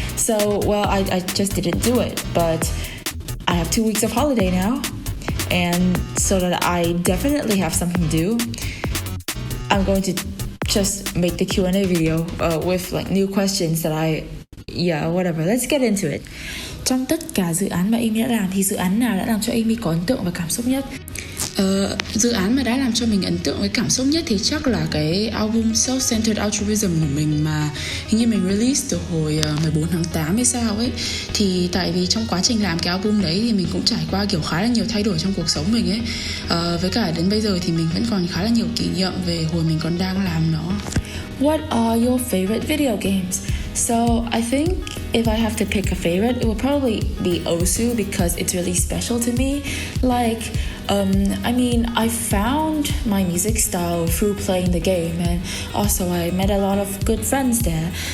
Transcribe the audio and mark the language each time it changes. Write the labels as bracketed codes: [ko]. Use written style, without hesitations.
[en] So, well, I just didn't do it. But I have 2 weeks of holiday now. And so that I definitely have something to do, I'm going to just make the Q&A video with new questions that whatever. Let's get into it. [vi] Trong tất cả dự án mà Amy đã làm thì dự án nào đã làm cho Amy có ấn tượng và cảm xúc nhất? Dự án mà đã làm cho mình ấn tượng với cảm xúc nhất thì chắc là cái album Self-Centered Altruism của mình mà hình như mình release từ hồi 14 tháng 8 hay sao ấy. Thì tại vì trong quá trình làm cái album đấy thì mình cũng trải qua kiểu khá là nhiều thay đổi trong cuộc sống mình ấy. Với cả đến bây giờ thì mình vẫn còn khá là nhiều kỷ niệm về hồi mình còn đang làm nó. [en] What are your favorite video games? So I think if I have to pick a favorite, it would probably be Osu because it's really special to me. I found my music style through playing the game, and also I met a lot of good friends there.